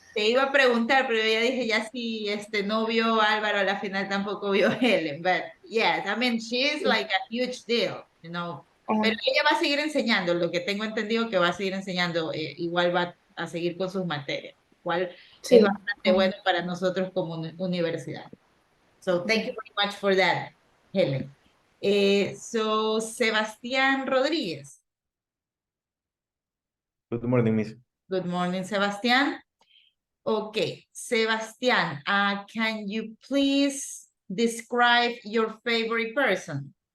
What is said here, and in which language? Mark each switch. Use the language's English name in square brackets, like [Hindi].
[Spanish] Te iba a preguntar, pero ya dije, ya si no vio Álvaro, a la final tampoco vio Helen. [English] But yes, I mean, she is like a huge deal, you know. [Spanish] Pero ella va a seguir enseñando, lo que tengo entendido que va a seguir enseñando, igual va a seguir con sus materias, igual Sí. es bastante bueno para nosotros como universidad. [English] So thank you very much for that, Helen. So Sebastián Rodríguez. Good morning, Miss. Good morning, Sebastián. Okay, Sebastián, can you please describe your favorite person?